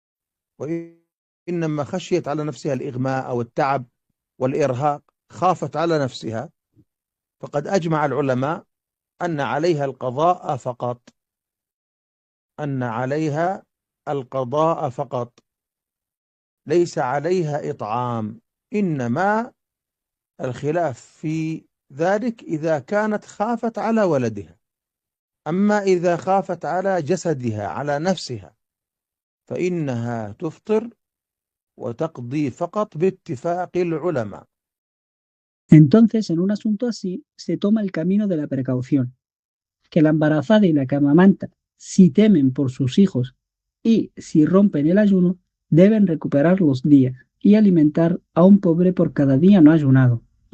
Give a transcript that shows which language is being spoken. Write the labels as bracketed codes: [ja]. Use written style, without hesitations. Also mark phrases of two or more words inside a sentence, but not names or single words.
[ar] وإنما خشيت على نفسها الإغماء أو التعب والإرهاق، خافت على نفسها، فقد أجمع العلماء أن عليها القضاء فقط، أن عليها القضاء فقط، ليس عليها إطعام، إنما الخلاف في ذلك إذا كانت خافت على ولدها. أما إذا خافت على جسدها على نفسها فإنها تفطر وتقضي فقط باتفاق العلماء. [es] Entonces, en un asunto así, se toma el camino de la precaución, que la embarazada y la que amamanta, si temen por sus hijos y si rompen el ayuno, deben recuperar los días y alimentar a un pobre por cada día no ayunado.